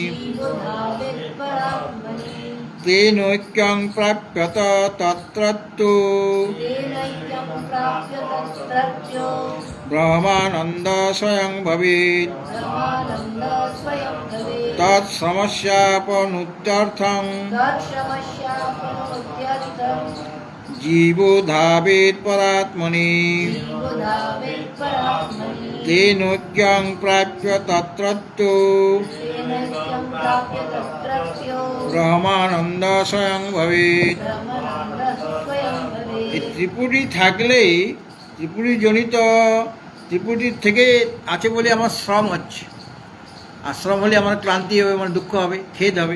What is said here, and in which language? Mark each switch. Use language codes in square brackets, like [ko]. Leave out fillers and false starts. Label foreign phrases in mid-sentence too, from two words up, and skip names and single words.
[sa] তেনৈক্যং প্রাপ্যত তত্রত্তু ব্রহ্মানন্দ স্বয়ং ভবেৎ। তৎসমস্যাপনুত্যর্থং জীবো ধাবেৎ পরাত্মনি। তেনৈক্যং প্রাপ্য তত্রত্তু ব্রহ্মানন্দ স্বয়ং ভবেৎ। [bn] এই ত্রিপুটি থাকলেই, ত্রিপুটি জনিত, ত্রিপুটির থেকে আছে বলে আমার শ্রম হচ্ছে, আর শ্রম হলে আমার ক্লান্তি হবে, আমার দুঃখ হবে, খেদ হবে।